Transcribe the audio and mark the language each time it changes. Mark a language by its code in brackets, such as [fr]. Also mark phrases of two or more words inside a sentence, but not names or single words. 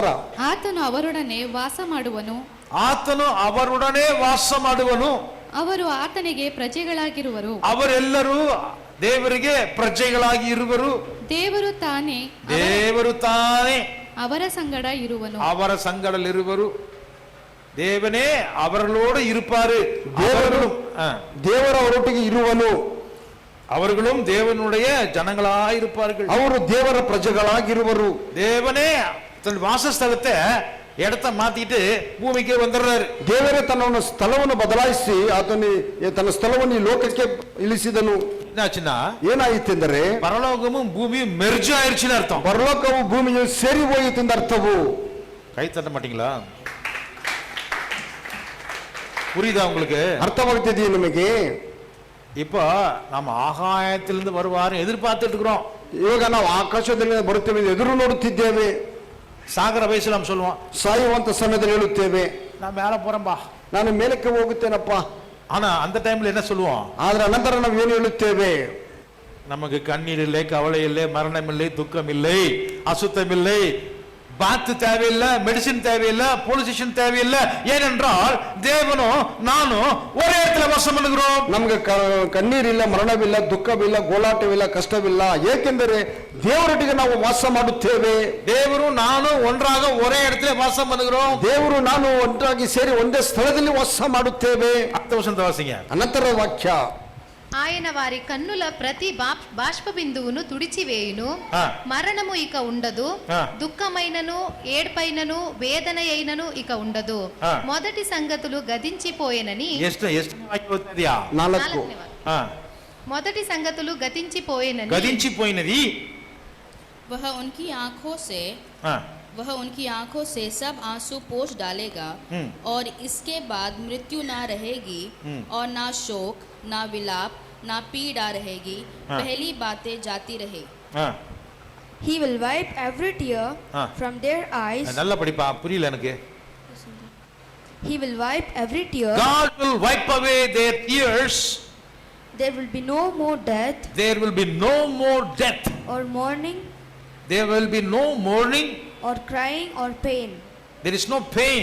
[kn] ಆತನು ಅವರೊಡನೆ ವಾಸ ಮಾಡುವನು, ಆತನು ಅವರೊಡನೆ ವಾಸ ಮಾಡುವನು. ಅವರು ಆತನಿಗೆ ಪ್ರಜೆಗಳಾಗಿರುವರು. ಅವರೆಲ್ಲರೂ ದೇವರಿಗೆ ಪ್ರಜೆಗಳಾಗಿ ಇರುವರು. ದೇವರು ತಾನೇ ದೇವರು ತಾನೇ ಅವರ ಸಂಗಡ ಇರುವನು. ಅವರ ಸಂಗಡಲಿರುವರು. [ta] தேவனே அவர்களோடு இருப்பாரு. தேவனும் தேவர [kn] ಅವರೊಟ್ಟಿಗೆ ಇರುವನು. [ta] அவர்களும் தேவனுடைய ஜனங்களாயிருப்பார்கள். [kn] ಅವರು ದೇವರ ಪ್ರಜೆಗಳಾಗಿರುವರು. [ta] தேவனே தன் வாசஸ்தலத்தை இடத்தை மாத்திட்டு ಭೂಮಿಗೆ வந்துடுறாரு. [kn] ದೇವರೇ ತನ್ನ ಸ್ಥಳವನ್ನು ಬದಲಾಯಿಸಿ ತನ್ನ ಸ್ಥಳವನ್ನು ಈ ಲೋಕಕ್ಕೆ ಇಳಿಸಿದನು. [ta] என்னாச்சுன்னா [kn] ಏನಾಯಿತೆಂದರೆ [ta] பரலோகமும் பூமியும் மெர்ஜ் ஆயிருச்சுன்னு அர்த்தம். [kn] ಪರಲೋಕವು ಭೂಮಿಯು ಸೇರಿ ಹೋಯಿತು ಎಂದ ಅರ್ಥವು. [ta] கை தட்ட மாட்டீங்களா? புரியுதா உங்களுக்கு? [kn] ಅರ್ಥವಾಗ್ತಿದೆಯೇ ನಿಮಗೆ? [ta] இப்போ நம்ம ஆகாயத்திலிருந்து வருவாரு எதிர்பார்த்துட்டு இருக்கிறோம். [kn] ಇವಾಗ ನಾವು ಆಕಾಶದಲ್ಲಿ ಬರುತ್ತೇವೆ, ಎದುರು ನೋಡುತ್ತಿದ್ದೇವೆ. [ta] சாகர வயசுல நம்ம சொல்லுவோம், [kn] ಸಾಯುವಂತ ಸಮಯದಲ್ಲಿ ಹೇಳುತ್ತೇವೆ, [ta] நான் மேல போறேன்பா. [kn] ನಾನು ಮೇಲಕ್ಕೆ ಹೋಗುತ್ತೇನಪ್ಪ. [ta] ஆனா அந்த டைம்ல என்ன சொல்லுவோம்? [kn] ಆದ್ರೆ ಅನಂತರ ನಾವು ಏನು ಹೇಳುತ್ತೇವೆ? [ta] நமக்கு கண்ணீர் இல்லை, கவலை இல்லை, மரணம் இல்லை, துக்கம் இல்லை, அசுத்தம் இல்லை, பாத்து தேவையில்லை, மெடிசின் தேவையில்லை, போலீஸ் தேவையில்லை. ஏனென்றால் தேவனும் நானும் ஒரே இடத்துல வாசம் பண்ணுகிறோம். [kn] ನಮಗೆ ಕಣ್ಣೀರಿಲ್ಲ, ಮರಣವಿಲ್ಲ, ದುಃಖವಿಲ್ಲ, ಗೋಳಾಟವಿಲ್ಲ, ಕಷ್ಟವಿಲ್ಲ. ಏಕೆಂದರೆ ದೇವರೊಟ್ಟಿಗೆ ನಾವು ವಾಸ ಮಾಡುತ್ತೇವೆ. [ta] தேவரும் நானும் ஒன்றாக ஒரே இடத்துல வாசம் பண்ணுகிறோம். [kn] ದೇವರು ನಾನು ಒಂದಾಗಿ ಸೇರಿ ಒಂದೇ ಸ್ಥಳದಲ್ಲಿ ವಾಸ ಮಾಡುತ್ತೇವೆ. [ta] அடுத்த வசனத்தை வாசிங்க. [kn] ಅನಂತರ ವಾಕ್ಯ, [te] ఆయన వారి కన్నుల ప్రతి బాష్ప బిందువును తుడిచివేయును, ఆ. మరణము ఇక ఉండదు, ఆ. దుఃఖమైనను ఏడ్పైనను వేదన అయినను ఇక ఉండదు, ఆ. మొదటి సంగతులు గతించిపోయేనని. [kn] ಎಷ್ಟು ವಾಕ್ಯ ಓದ್ತಿದ್ಯಾ? 4. [te] మొదటి సంగతులు గతించిపోయేనని. గతించిపోయినది. [hi] वह उनकी आंखों से सब आंसू पोंछ डालेगा, और इसके बाद मृत्यु ना रहेगी, और ना शोक, ना विलाप, ना पीड़ा रहेगी, पहली बातें जाती रहे. [en] He will wipe every tear Ah. from their eyes. [ta] நல்ல படிப்பா, புரியல எனக்கு. [en] He will wipe every tear. God will wipe away their tears. There will be no more death There will be no more death. or mourning There will be no mourning. or crying or pain, There is no pain.